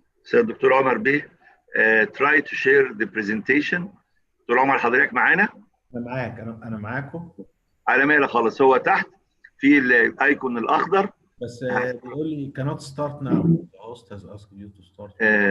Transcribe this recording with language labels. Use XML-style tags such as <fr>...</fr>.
<en>So Dr. Omar Bey, try to share the presentation.</en> <ar>دكتور عمر حضرتك معانا؟ أنا معاكم. على مهلك خالص، هو تحت في الايكون الاخضر. بس بيقول لي</ar> <en>cannot start now. The host has asked you to start.</en>